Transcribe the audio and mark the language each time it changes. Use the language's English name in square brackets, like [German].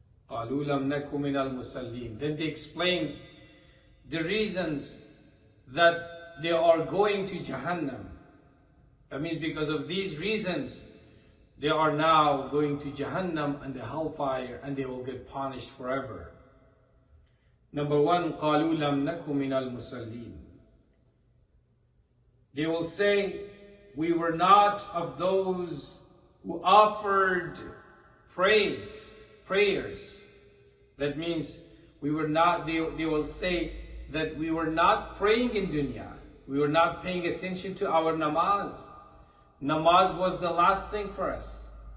[Arabic] قَالُوا لَمْ نَكُ مِنَ الْمُسَلِّينَ. [English] Then they explain the reasons that they are going to Jahannam. That means because of these reasons, they are now going to Jahannam and the hellfire and they will get punished forever. [Arabic] Number one, قَالُوا لَمْ نَكُ مِنَ الْمُسَلِّينَ. [English] They will say, we were not of those who offered prayers. That means we were not, they will say that we were not praying in dunya. We were not paying attention to our namaz. Namaz was the last thing for us.